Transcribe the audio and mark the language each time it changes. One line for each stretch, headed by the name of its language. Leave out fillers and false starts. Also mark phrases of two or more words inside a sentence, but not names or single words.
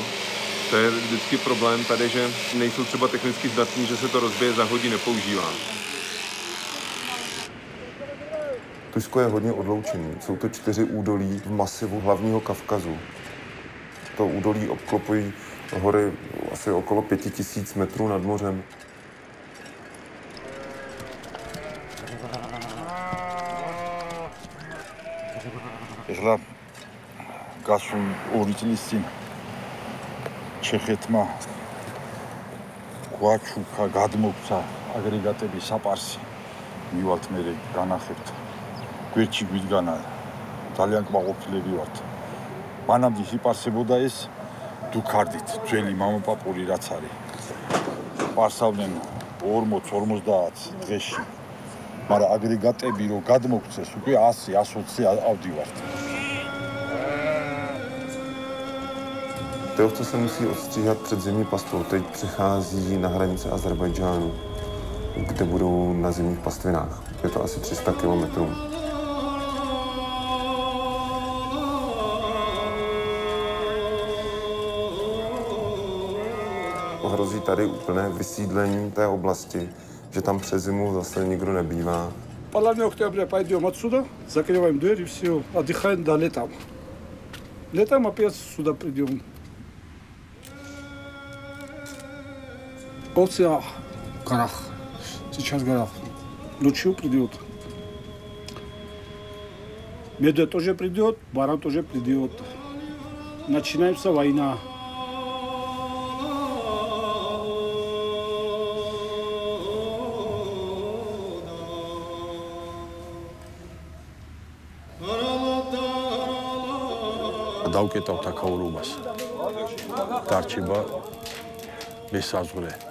Czech: To je vždycky problém tady, že nejsou třeba technicky zdatní, že se to rozbije za hodinu, nepoužívá. Tušsko je hodně odloučený. Jsou to 4 údolí v masivu hlavního Kavkazu. To údolí obklopují hory asi okolo 5000 metrů nad mořem.
Georgian: ეხლა გასულ 2 წლის წინ ჩეხეთმა გვაჩუქა, გადმოგვცა აგრეგატები საპარსი. მივალთ მე განახებთ. გვერდში გვიდგანა ძალიან კმაყოფილები ვართ. მანამდე იპარსებოდა ეს დუქარდით, ძველი მამაპაპური რაც არის. პარსავდნენ 40-50 დღეში. მაგრამ აგრეგატები რო გადმოგვცეს, უკვე 100-120 ავდივართ.
Czech: Ty ovce se musí odstříhat před zimní pastvou. Teď přichází na hranice Azerbajdžánu, kde budou na zimních pastvinách. Je to asi 300 kilometrů. Hrozí tady úplné vysídlení té oblasti, že там přes зиму zase nikdo nebývá.
Russian: Половина октября пойдем отсюда, закрываем дверь и все, отдыхаем до лета. Летом опять сюда придем. Овцы горах, сейчас горах. Ночью придет. Медведь тоже придет, баран тоже придет. Начинается война.
Georgian: დავკეტავთ აქაურობას. დარჩება მესაზღვრე.